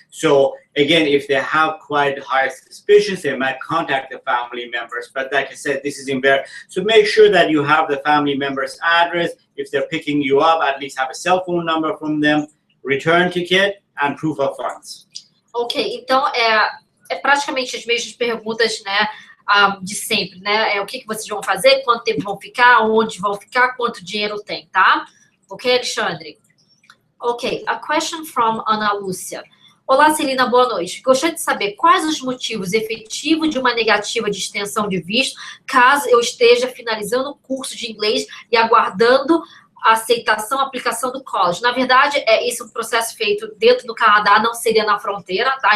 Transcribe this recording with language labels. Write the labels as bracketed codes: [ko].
[en] So again, if they have quite high suspicions, they might contact the family members. But like I said, this is in there. So make sure that you have the family member's address. If they're picking you up, at least have a cell phone number from them, return ticket, and proof of funds. [pt] Ok, então é praticamente as mesmas perguntas, né? De sempre, né? O que vocês vão fazer, quanto tempo vão ficar, onde vão ficar, quanto dinheiro tem, tá? Ok, Alexandre? [en] Ok, a question from Ana Lúcia. [pt] Olá, Celina, boa noite. Gostaria de saber quais os motivos efetivos de uma negativa de extensão de visto, caso eu esteja finalizando o curso de inglês e aguardando a aceitação, a aplicação do college. Na verdade, isso é um processo feito dentro do Canadá, não seria na fronteira, tá?